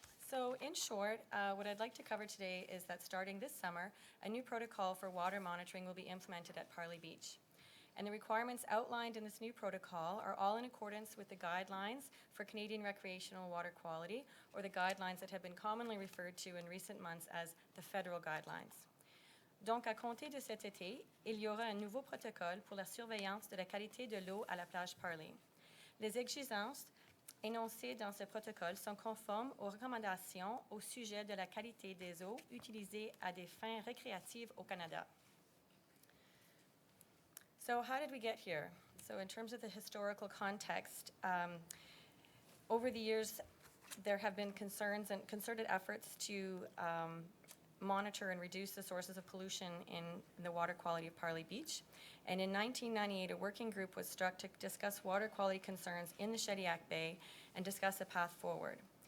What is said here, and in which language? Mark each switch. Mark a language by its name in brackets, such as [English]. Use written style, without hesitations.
[English] So in short, what I'd like to cover today is that starting this summer, a new protocol for water monitoring will be implemented at Parley Beach. And the requirements outlined in this new protocol are all in accordance with the guidelines for Canadian recreational water quality, or the guidelines that have been commonly referred to in recent months as the federal guidelines. [French] Donc, à compter de cet été, il y aura un nouveau protocole pour la surveillance de la qualité de l'eau à la plage Parley. Les exigences énoncées dans ce protocole sont conformes aux recommandations au sujet de la qualité des eaux utilisées à des fins récréatives au Canada. [English] So how did we get here? So in terms of the historical context, over the years, there have been concerns and concerted efforts to monitor and reduce the sources of pollution in the water quality of Parley Beach. And in 1998, a working group was struck to discuss water quality concerns in the Shediac Bay and discuss a path forward.